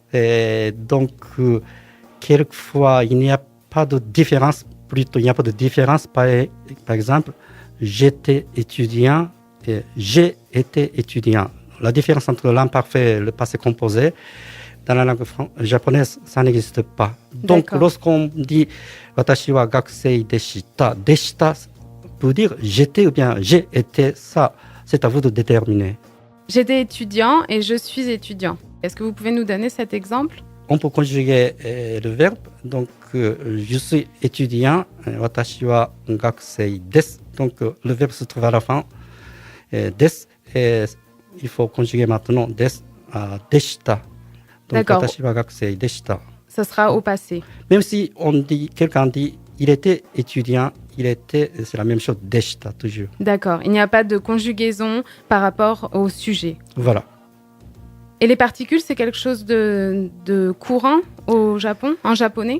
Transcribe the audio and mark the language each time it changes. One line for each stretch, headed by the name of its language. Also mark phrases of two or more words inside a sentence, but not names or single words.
French: Et donc, quelquefois, il n'y a pas de différence. Plutôt, il n'y a pas de différence. Par exemple, j'étais étudiant. Et j'ai été étudiant. La différence entre l'imparfait et le passé composé, dans la langue japonaise, ça n'existe pas. Donc, D'accord. Lorsqu'on dit «
Japanese: 私は学生でした
French: », « deshita » peut dire « j'étais » ou bien « j'ai été », ça, c'est à vous de déterminer. J'étais étudiant et je suis étudiant. Est-ce que vous pouvez nous donner cet exemple ? On peut conjuguer le verbe. Donc, je suis étudiant, «
Japanese: 私は学生です ».
French: Donc, le verbe se trouve à la fin. Des, et il faut conjuguer maintenant des à deshita. Donc, D'accord.
Japanese: 私は学生でした.
French: Ça sera au passé. Même si quelqu'un dit il était étudiant, c'est la même chose, deshita toujours. D'accord, il n'y a pas de conjugaison par rapport au sujet. Voilà. Et les particules, c'est quelque chose de courant au Japon, en japonais ?